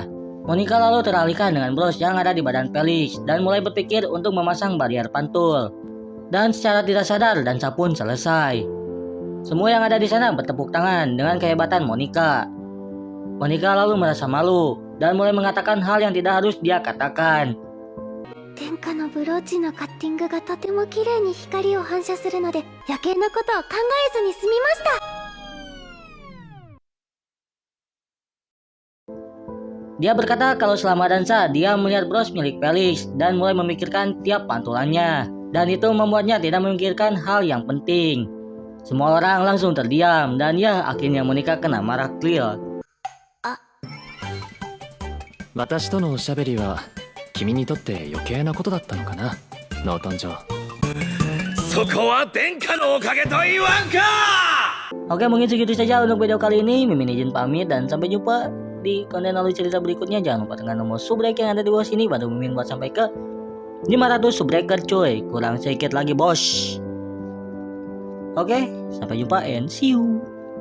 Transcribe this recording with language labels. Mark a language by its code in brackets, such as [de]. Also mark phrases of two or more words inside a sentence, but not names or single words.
[id] Monica lalu teralihkan dengan bros yang ada di badan Felix dan mulai berpikir untuk memasang barrier pantul. Dan secara tidak sadar dansa pun selesai. Semua yang ada di sana bertepuk tangan dengan kehebatan Monica. Monica lalu merasa malu dan mulai mengatakan hal yang tidak harus dia katakan. [ja] 天下のブローチのカッティングがとても綺麗に光を反射するので余計なことを考えずに済みました。 [id] Dia berkata kalau selama dansa dia melihat bros milik Felix dan mulai memikirkan tiap pantulannya. Dan itu membuatnya tidak memikirkan hal yang penting. Semua orang langsung terdiam dan ya akhirnya Monica kena marah Krill. [ja] 私とのおしゃべりは君にとって余計なことだったのかな、ノートン城。そこは殿下のおかげと言わんか。 [id] Oke, mungkin segitu saja untuk video kali ini. Mimin izin pamit dan sampai jumpa di konten alur cerita berikutnya. Jangan lupa tekan tombol subrek yang ada di bawah sini, bantu Mimin buat sampai ke 500 subscriber cuy. Kurang sedikit lagi bos. Oke, sampai jumpa [en] and see you.